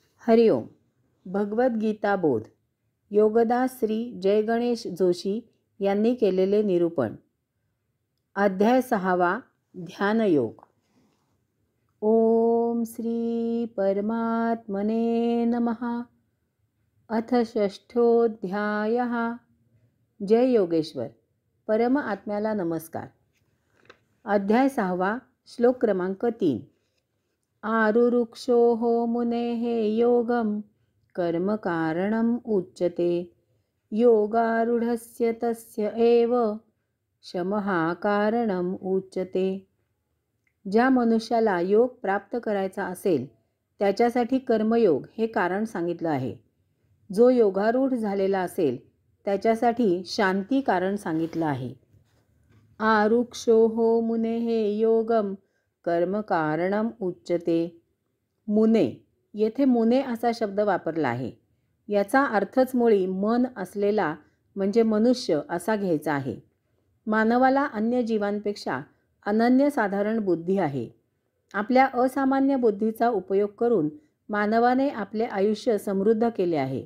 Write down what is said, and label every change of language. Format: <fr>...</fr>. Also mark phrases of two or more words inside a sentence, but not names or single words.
<mr>हरिओम. भगवद्गीता बोध. योगदास श्री जय गणेश जोशी यांनी केलेले निरूपण. अध्याय 6. ध्यानयोग.</mr> <sa>ओम श्री परमात्मने नमः. अथ षष्ठोऽध्यायः.</sa> <mr>जय योगेश्वर. परम आत्म्याला नमस्कार. अध्याय 6. श्लोक क्रमांक 3.</mr> <sa>आरुरुक्षोः मुनेः योगं कर्म कारणम् उच्यते योगारूढस्य तस्य एव शमः कारणम् उच्यते.</sa> <mr>ज्या मनुष्याला योग प्राप्त करायचा असेल त्याच्यासाठी कर्मयोग हे कारण सांगितलं आहे. जो योगारूढ झालेला असेल त्याच्यासाठी शांती कारण सांगितलं आहे.</mr> <sa>आरुक्षोः मुनेः योगं कर्म कारणम उच्यते. मुने,</sa> <mr>येथे मुने असा शब्द वापरला आहे. याचा अर्थच मुळी मन असलेला म्हणजे मनुष्य असा घ्यायचा आहे. मानवाला अन्य जीवांपेक्षा अनन्यसाधारण बुद्धी आहे. आपल्या असामान्य बुद्धीचा उपयोग करून मानवाने आपले आयुष्य समृद्ध केले आहे.</mr>